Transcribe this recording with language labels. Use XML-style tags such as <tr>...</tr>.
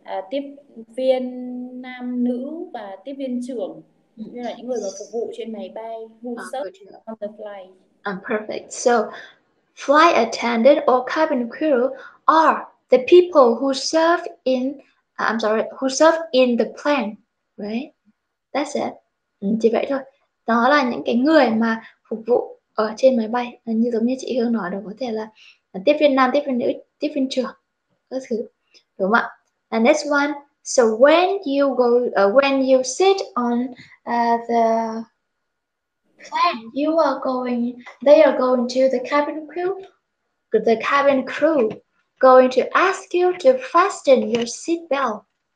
<vi>tiếp viên nam nữ và tiếp viên trưởng, như là những người mà phục vụ trên máy bay,</vi> <en>who serve on the flight. Perfect. So, flight attendant or cabin crew are the people who serve in, who serve in the plane, right? That's it.</en> <vi>Chỉ vậy thôi. Đó là những cái người mà phục vụ ở trên máy bay. Như giống như chị Hương nói, đó có thể là tiếp viên nam, tiếp viên nữ, tiếp viên trưởng, các thứ. Đúng không ạ?</vi> <en>And next one. So when you go, when you sit on the plane, they are going to the cabin crew. The cabin crew going to ask you to fasten your seat belt.</en>